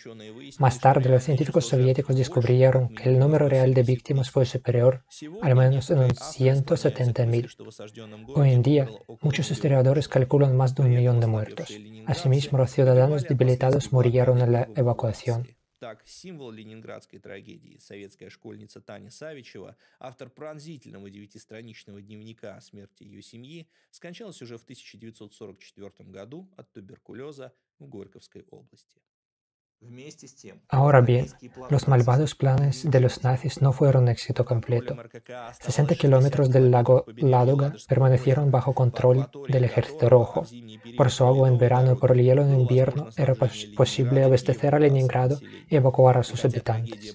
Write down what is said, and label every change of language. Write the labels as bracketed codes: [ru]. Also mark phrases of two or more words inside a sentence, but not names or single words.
[es] Más tarde, los científicos soviéticos descubrieron que el número real de víctimas fue superior, al menos en 170.000. Hoy en día, muchos historiadores calculan más de 1 millón de muertos. Asimismo, los ciudadanos debilitados murieron en la evacuación. [ru] Так, символ ленинградской трагедии, советская школьница Таня Савичева, автор пронзительного 9-страничного дневника о смерти ее семьи, скончалась уже в 1944 году от туберкулеза в Горьковской области. [es] Ahora bien, los malvados planes de los nazis no fueron un éxito completo. 60 kilómetros del lago Ládoga permanecieron bajo control del Ejército Rojo. Por su agua en verano y por el hielo en invierno era posible abastecer a Leningrado y evacuar a sus habitantes.